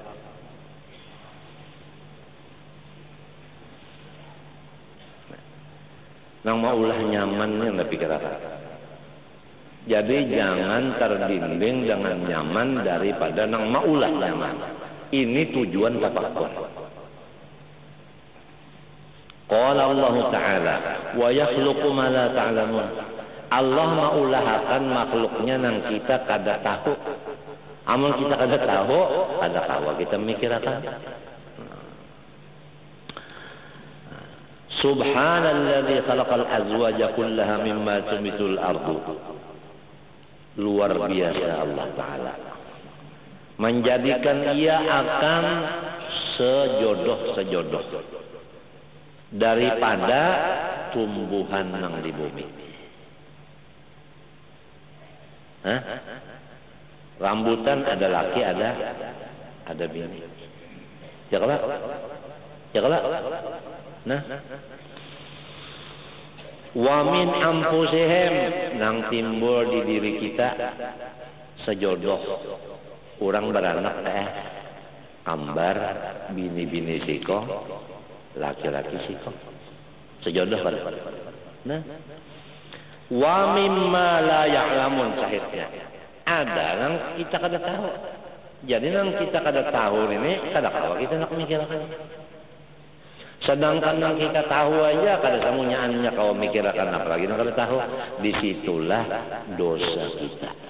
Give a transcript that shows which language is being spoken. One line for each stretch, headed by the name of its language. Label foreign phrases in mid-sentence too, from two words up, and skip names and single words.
Banjar: Nang maulah nyaman yang dipikirkan. Jadi jangan terdinding dengan nyaman daripada nang maulah nyaman. Ini tujuan tafakkur.
Arabic: قال الله تعالى ويخلق ما لا تعلمون.
Banjar: Allah maulahakan makhluknya nang kita kada tahu. Amun kita kada tahu, kada tahu kita mikirakan.
Arabic: سبحان الذي خلق الأزواج كلها مما تنبت الأرض.
Malay: Luar biasa Allah Ta'ala menjadikan ia akan sejodoh daripada tumbuhan yang di bumi. Hah?
Banjar: Rambutan ada laki ada bini. Ya kalau nah
Arabic: ومن أنفسهم
Banjar: nang timbul di diri kita sejodoh orang beranak kambar bini-bini siko laki-laki siko sejodoh kan nah
Arabic: ومما لا يعلمون
Banjar: sahihnya ada nang kita kada tahu jadi nang kita kada tahu ini kada kawa kita nak mikirkan. Sedangkan yang kita tahu aja kada samunyaannya kau mikirkan apalagi yang kada tahu. Disitulah dosa kita.